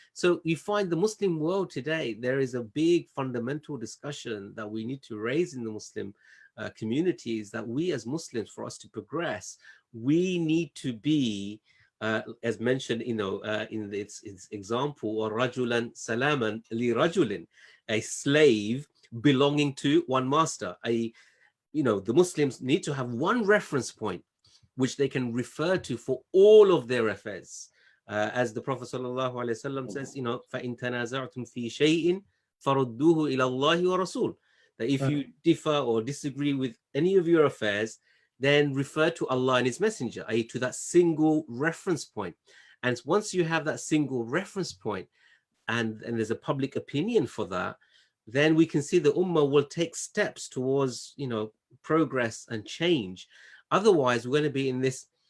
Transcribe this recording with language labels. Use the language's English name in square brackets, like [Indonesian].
[English] So you find the Muslim world today, there is a big fundamental discussion that we need to raise in the Muslim communities, that we as Muslims, for us to progress, we need to be as mentioned in its example, or [Arabic] rajulan salaman li rajulin, [English] a slave belonging to one master. The Muslims need to have one reference point which they can refer to for all of their affairs. As the Prophet ﷺ says, [Arabic] فَإِن تَنَازَعْتُمْ فِي شَيْءٍ فَرُدُّوهُ إِلَى اللَّهِ وَرَسُولِهِ. [English] That if you differ or disagree with any of your affairs, then refer to Allah and His Messenger, i.e. to that single reference point. And once you have that single reference point, and there's a public opinion for that, then we can see the Ummah will take steps towards, progress and change. Otherwise, we're going to be in this,